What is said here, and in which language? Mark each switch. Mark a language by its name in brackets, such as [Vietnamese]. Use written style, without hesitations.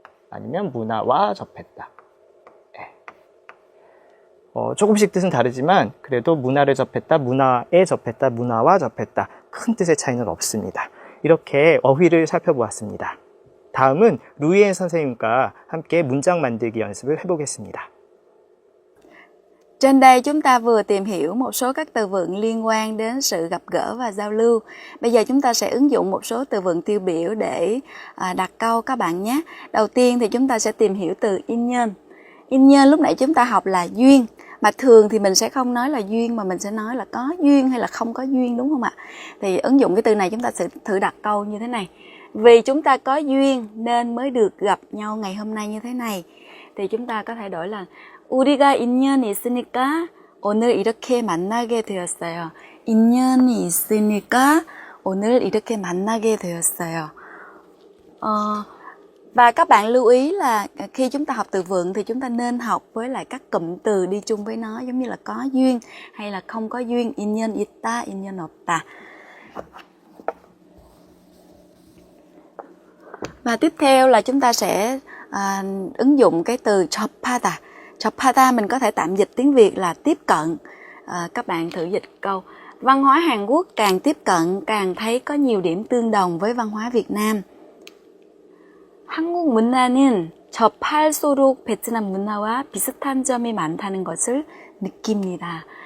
[Korean] 아니면 문화와 접했다. 네. 조금씩 뜻은 다르지만 그래도 문화를 접했다, 문화에 접했다, 문화와 접했다. 큰 뜻의 차이는 없습니다. 이렇게 어휘를 살펴보았습니다. 다음은 루이엔 선생님과 함께 문장 만들기 연습을 해보겠습니다. [Vietnamese] Trên đây chúng ta vừa tìm hiểu một số các từ vựng liên quan đến sự gặp gỡ và giao lưu. Bây giờ chúng ta sẽ ứng dụng một số từ vựng tiêu biểu để đặt câu các bạn nhé. Đầu tiên thì chúng ta sẽ tìm hiểu từ 인연. 인연 lúc nãy chúng ta học là duyên. Mà thường thì mình sẽ không nói là duyên mà mình sẽ nói là có duyên hay là không có duyên, đúng không ạ? Thì ứng dụng cái từ này chúng ta sẽ thử đặt câu như thế này. Vì chúng ta có duyên nên mới được gặp nhau ngày hôm nay như thế này. Thì chúng ta có thể đổi là [Korean] 우리가 인연이 있으니까 오늘 이렇게 만나게 되었어요. 인연이 있으니까 오늘 이렇게 만나게 되었어요. [Vietnamese] Và các bạn lưu ý là khi chúng ta học từ vựng thì chúng ta nên học với lại các cụm từ đi chung với nó, giống như là có duyên hay là không có duyên. [Korean] 인연 있다, 인연 없다. [Vietnamese] Và tiếp theo là chúng ta sẽ ứng dụng cái từ 접하다. 접하다 mình có thể tạm dịch tiếng Việt là tiếp cận. Các bạn thử dịch câu: văn hóa Hàn Quốc càng tiếp cận càng thấy có nhiều điểm tương đồng với văn hóa Việt Nam. [Korean] 한국 문화는 접할수록 베트남 문화와 비슷한 점이 많다는 것을 느낍니다.